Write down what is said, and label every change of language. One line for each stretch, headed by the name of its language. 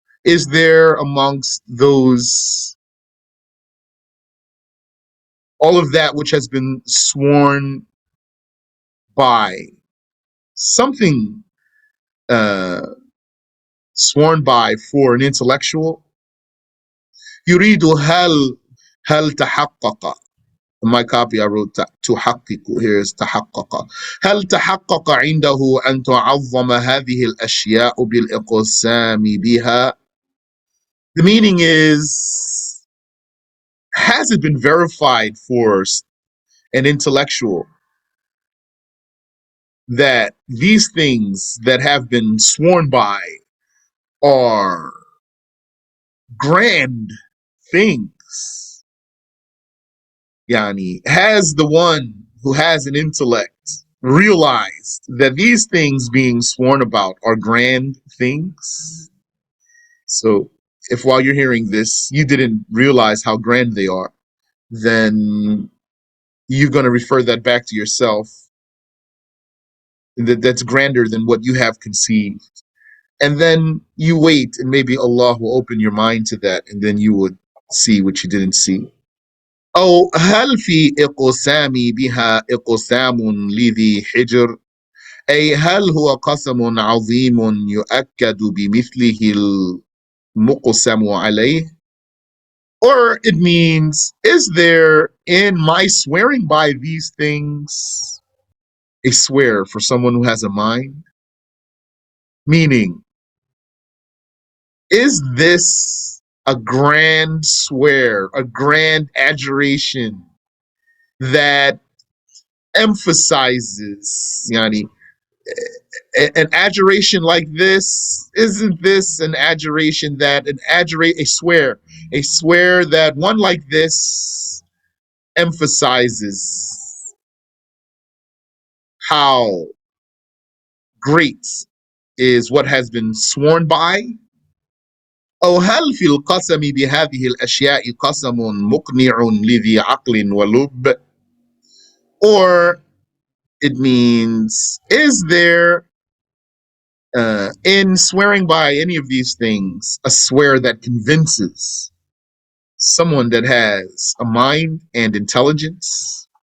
English: Is there amongst those all of that which has been sworn by something uh, sworn by for an intellectual?
Arabic: يريد هل تحقق.
English: In my copy, I wrote تحقق. Here's تحقق.
Arabic: هل تحقق عنده أن تعظم هذه الأشياء بالإقسام بها?
English: The meaning is, has it been verified for an intellectual that these things that have been sworn by are grand things? Yani, has the one who has an intellect realized that these things being sworn about are grand things? So, if while you're hearing this, you didn't realize how grand they are, then you're going to refer that back to yourself. That's grander than what you have conceived. And then you wait, and maybe Allah will open your mind to that, and then you would see what you didn't see.
Arabic: أو هل في إقسامي بها إقسام لذي حجر؟ أي هل هو قسم عظيم يؤكد بمثله المقسم عليه?
English: Or it means, is there in my swearing by these things a swear for someone who has a mind? Meaning, is this a grand swear, a grand adjuration that emphasizes, yani, an adjuration like this? Isn't this an adjuration that a swear that one like this emphasizes how great is what has been sworn by?
Arabic: أو هل في القسم بهذه الأشياء قسم مقنع لذي عقل ولب?
English: Or it means, is there in swearing by any of these things a swear that convinces someone that has a mind and intelligence?